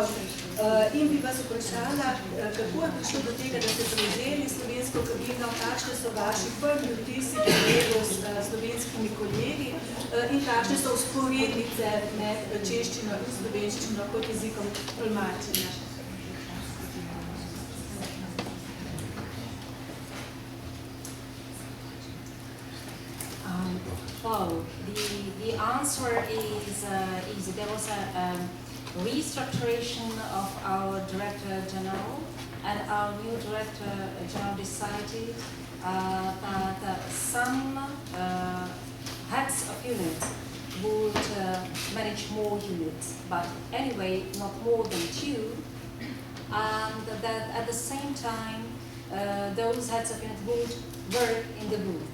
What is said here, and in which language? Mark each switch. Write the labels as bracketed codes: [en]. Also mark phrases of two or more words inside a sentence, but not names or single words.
[sl] In bi vas vprašala, kako je prišlo do tega, da ste prevzeli slovensko kabino, kakšne so vaši prvi vtisi delu s slovenskimi kolegi in kakšne so vzporednice med češčino in slovenščino kot jezikom tolmačenja. [en] Well, the answer is easy. There was a restructuration of our Director General, and our new Director General decided that some heads of units would manage more units, but anyway, not more than 2, and that at the same time, those heads of units would work in the booth.